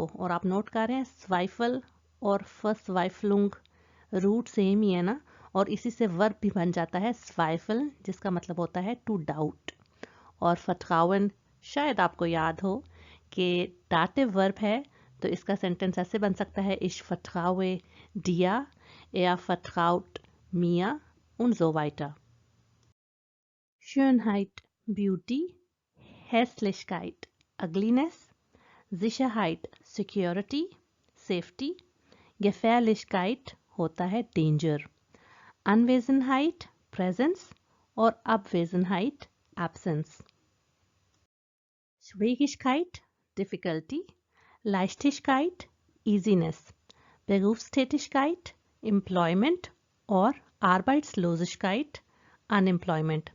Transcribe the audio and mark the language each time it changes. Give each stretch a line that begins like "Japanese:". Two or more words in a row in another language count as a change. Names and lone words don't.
Hindi: और आप नोट कर रहे हैं स्वाइफल और फसवाइफलुंग रूट सेम ही है ना, और इसी से वर्ब भी बन जाता है स्वाइफल, जिसका मतलब होता है
English: to doubt.
Hindi: और फत्राउन शायद आपको याद हो कि
English: dative verb
Hindi: है, तो इसका सेंटेंस ऐसे बन सकता है
German: ich vertraue dir, er vertraut mir und so weiter।
English: Schönheit Beauty, Hässlichkeit Ugliness, Sicherheit Security Safety, Gefährlichkeit
Hindi: होता है
English: danger, Anwesenheit Presence, और Abwesenheit, Absence. Schwierigkeit, Difficulty. Leichtigkeit, Easiness.
German: Berufstätigkeit,
English: Employment और Arbeitslosigkeit, Unemployment.